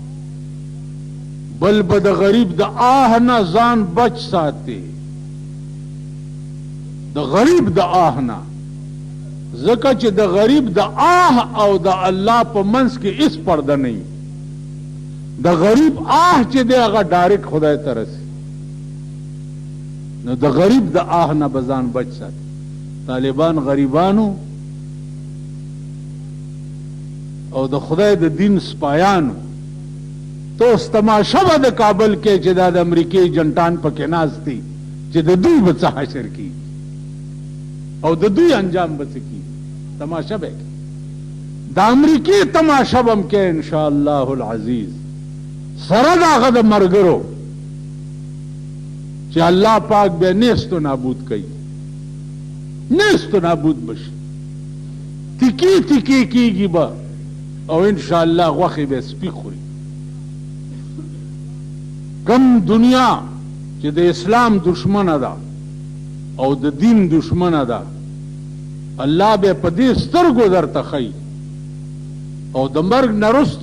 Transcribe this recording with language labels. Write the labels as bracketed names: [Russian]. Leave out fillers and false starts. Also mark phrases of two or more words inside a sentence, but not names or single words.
[Pashto] بل به د غریب د آه نه ځان بچ ساتي د غریب د آه نه ځکه چې د غریب د آه او د الله په منځ کې هیڅ پرده نه وي د غریب آه چې دی هغه ډایرکټ خدای ته رسي نو د غریب د آه نه به ځان بچ ساتي طالبان غریبانو او د خدای د دین سپایانو تو تماشا به د کابل کې چې دا د امریکای جنټان پکې ناستي چې د دوی به څه حشر کی او د دوی انجام به څه کی تماشا به د امریکای تماشا به هم کې [Arabic] ان شاء الله العزیز [Pashto] سره د هغه د مرګرو چې الله پاک به نیست و نابود کوي نیست و نابود بشي تکی تکی کیږي به او [Arabic] ان شاء الله [Pashto] غوښې به سپي خوري کم دنیا چې د اسلام دشمنه ده او د دین دشمنه ده الله به په دې سترګو درته ښیي او د مرګ نه وروسته